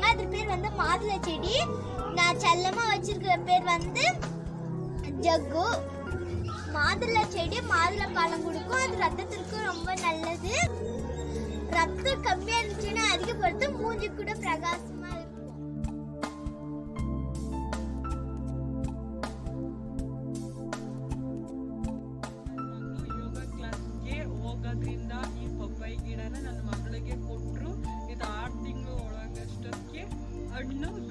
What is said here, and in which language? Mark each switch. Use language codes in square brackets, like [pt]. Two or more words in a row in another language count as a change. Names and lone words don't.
[ta] அது பேர் வந்து மாதுளை செடி. நான் செல்லமா வச்சிருக்கிற பேர் வந்து ஜக்கு. மாதுளை செடி மாதுளை பழம் கொடுக்கும். அது ரத்தத்திற்கு ரொம்ப நல்லது. ரத்தம் கம்மியா இருந்துச்சுன்னா அதிகப்படுத்த மூஞ்சி கூட பிரகாசமா இருக்கும். [kn] ಹೋಗೋದ್ರಿಂದ ಈ ಪಪ್ಪಾಯಿ ಗಿಡನ ನನ್ನ ಮಗಳಿಗೆ ಕೊಟ್ಟರು. ಇದು 6 ತಿಂಗಳು ಒಳಗಷ್ಟಕ್ಕೆ ಹಣ್ಣು ಬಿಡುತ್ತೆ.